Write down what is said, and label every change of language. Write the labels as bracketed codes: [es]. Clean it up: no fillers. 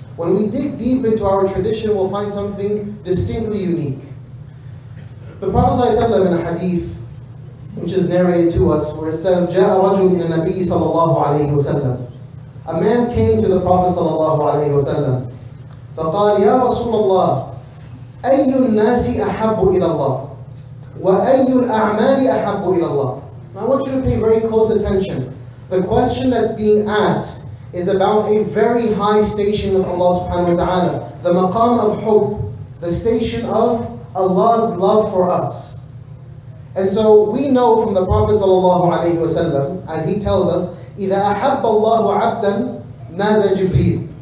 [en] When we dig deep into our tradition, we'll find something distinctly unique. The Prophet sallallahu alayhi wa sallam in a hadith, which is narrated to us, where it says, [ar] جاء رجل إلى النبي صلى الله عليه وسلم. [en] A man came to the Prophet صلى الله عليه وسلم. [ar] فقال يا رسول الله أي الناس أحب إلى الله وأي الأعمال أحب إلى الله. [en] Now I want you to pay very close attention. The question that's being asked is about a very high station with Allah subhanahu wa ta'ala, the maqam of hope, the station of Allah's love for us. And so we know from the Prophet sallallahu alayhi wa sallam, as he tells us, [ar] إِذَا أَحَبَّ اللَّهُ عَبْدًا نَادَى جِبْرِيلٌ.